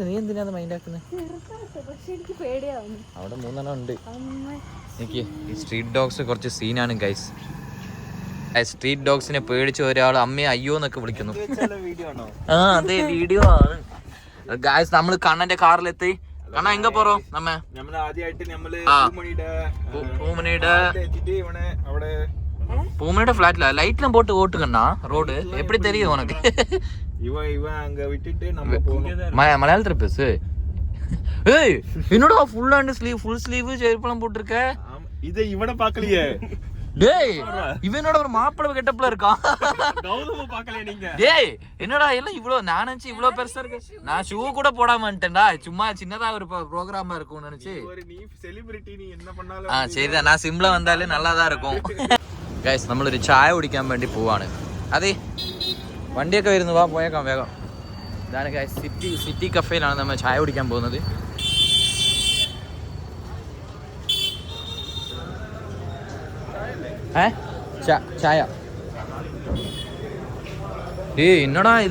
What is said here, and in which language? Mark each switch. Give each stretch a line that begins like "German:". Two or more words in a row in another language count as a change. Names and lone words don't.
Malayalam: നീ എന്തിനാണ് മൈൻഡ് ആക്കുന്നത്? അവിടെ 3 ഉണ്ട്. എനിക്ക് ഈ
English: street dogs
Malayalam: കുറച്ച് സീനാണ് ഗൈസ്. സ്ട്രീറ്റ് ഡോഗ്സിനെ പേടിച്ച് ഒരാൾ അമ്മയെ അയ്യോ എന്നൊക്കെ വിളിക്കുന്നു. അതെ, വീഡിയോ ആണ് ഗൈസ്. നമ്മള് കണ്ണന്റെ കാറിലെത്തി. കണ്ണ
Tamil: எங்க போறோம்? பூமணியோட ஃபிளாட்ல லைட்லாம் போட்டு ஓட்டுக்கண்ணா ரோடு. எப்படி தெரியும் உனக்கு? மலையாளத்துல பேசு. ஏய் என்னடா
English: full hand sleeve, full sleeve
Tamil: செருப்பெல்லாம் போட்டுருக்க. இதை இவனை பார்க்கலையே. டேய் இவனோட ஒரு மாப்பிள்ளை கெட்டப்ல இருக்கான். கௌதம பார்க்கலையே நீங்க? டேய் என்னடா எல்லாம் இவ்ளோ, நான் நினைச்சு இவ்ளோ பெருசா இருக்கு. நான் ஷூ கூட போடாம வந்துட்டேன்டா. சும்மா சின்னதா ஒரு ப்ரோக்ராமா இருக்கும்னு நினைச்சு. ஒரு நீ செலிபிரிட்டி, நீ என்ன பண்ணாலும் சரிதான். நான் சிம்பிளா வந்தாலே நல்லா தான் இருக்கும்.
Malayalam: ഗൈസ് നമ്മളൊരു ചായ കുടിക്കാൻ വേണ്ടി പോവാണ്. അതെ വണ്ടിയൊക്കെ വരുന്നു, വാ പോയേക്കാം വേഗം. ഇതാണ് ഗൈസ് സിറ്റി കഫേയിലാണ് നമ്മൾ ചായ കുടിക്കാൻ പോകുന്നത്. ചായ എന്നടാ ഇത്?